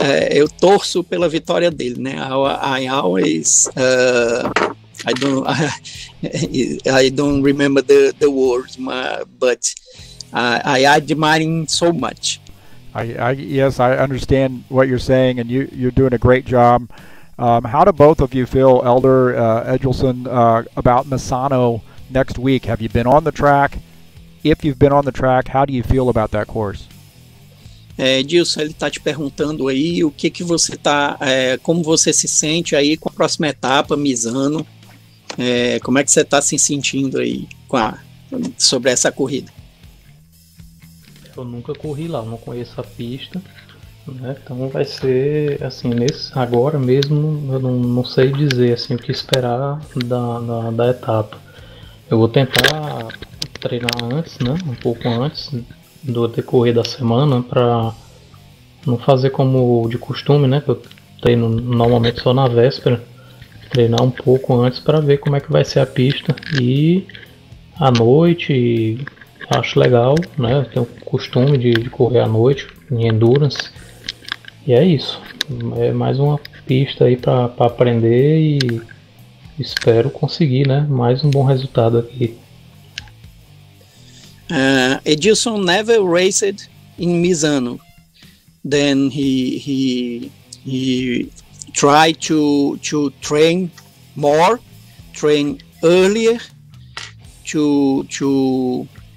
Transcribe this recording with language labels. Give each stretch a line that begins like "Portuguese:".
Portuguese: Eu torço pela vitória dele, né?
English: I don't remember the words, but I admire him so much. Yes, I understand what you're saying, and you're doing a great job. How do both of you feel, Elder Edgelson, about Misano next week? Have you been on the track? If you've been on the track, how do you feel about that course?
Portuguese: Edilson, ele está te perguntando aí o que você tá, como você se sente aí com a próxima etapa, Misano. Como é que você está se sentindo aí sobre essa corrida? Eu nunca corri lá, não conheço a pista, né? Então vai ser assim, agora mesmo eu não sei dizer assim, o que esperar da etapa. Eu vou tentar treinar antes, né? Um pouco antes do decorrer da semana, para não fazer como de costume, né? Que eu treino normalmente só na véspera. Treinar um pouco antes para ver como é que vai ser a pista, e à noite acho legal, né? Eu tenho o costume de correr à noite em endurance, e é isso. É mais uma pista aí para aprender, e espero conseguir, né, mais um bom resultado aqui.
English: Edilson never raced in Misano. Then he try to train more, train earlier, to